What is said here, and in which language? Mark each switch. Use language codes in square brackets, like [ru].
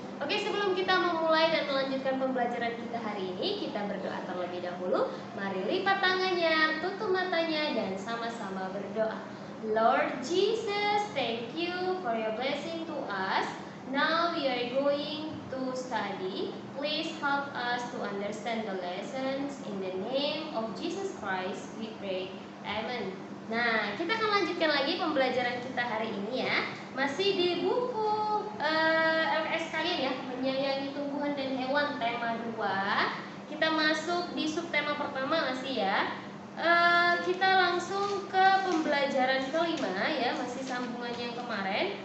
[id] Oke, sebelum kita memulai dan melanjutkan pembelajaran kita hari ini, kita berdoa terlebih dahulu. Mari lipat tangannya, tutup matanya, dan sama-sama berdoa. [en] Lord Jesus, thank you for your blessing to us. Now we are going to study. Please help us to understand the lessons. In the name of Jesus Christ, we pray. Amen. [id] Nah, kita akan lanjutkan lagi pembelajaran kita hari ini ya. Masih di buku LKS kalian ya, menyayangi tumbuhan dan hewan, tema 2. Kita masuk di subtema pertama masih ya. Kita langsung ke pembelajaran kelima ya, masih sambungannya yang kemarin.